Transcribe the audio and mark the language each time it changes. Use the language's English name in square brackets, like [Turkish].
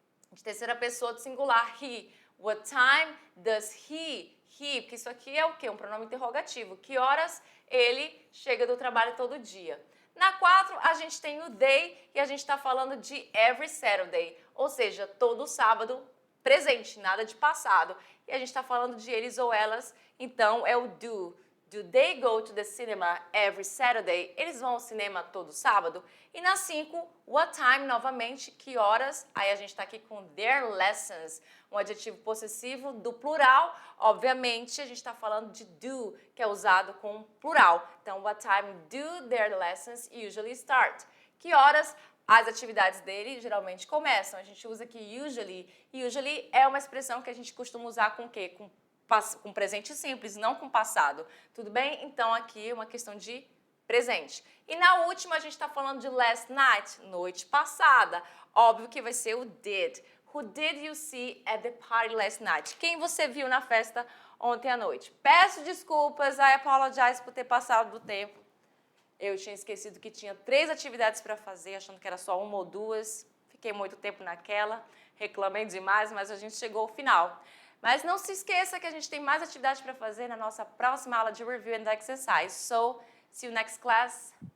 [Portuguese] De terceira pessoa do singular, he. [English] What time does he, [Portuguese] porque isso aqui é o quê? Um pronome interrogativo. Que horas ele chega do trabalho todo dia? Na 4, a gente tem o they e a gente está falando de every Saturday, ou seja, todo sábado presente, nada de passado. E a gente está falando de eles ou elas, então é o do. [English] Do they go to the cinema every Saturday? [Portuguese] Eles vão ao cinema todo sábado? E na 5, what time, novamente, que horas? Aí a gente está aqui com their lessons, um adjetivo possessivo do plural. Obviamente, a gente está falando de do, que é usado com plural. [English] Então, what time do their lessons usually start? [Portuguese] Que horas as atividades dele geralmente começam? A gente usa aqui usually. Usually é uma expressão que a gente costuma usar com o quê? Com presente simples, não com passado. Tudo bem? Então, aqui é uma questão de presente. E na última a gente está falando de last night, noite passada. Óbvio que vai ser o did. [English] Who did you see at the party last night? [Portuguese] Quem você viu na festa ontem à noite? Peço desculpas, [English] I apologize [Portuguese] por ter passado do tempo. Eu tinha esquecido que tinha 3 atividades para fazer, achando que era só 1 ou 2. Fiquei muito tempo naquela, reclamei demais, mas a gente chegou ao final. Mas não se esqueça que a gente tem mais atividades para fazer na nossa próxima aula de Review and Exercise. [English] So, see you next class.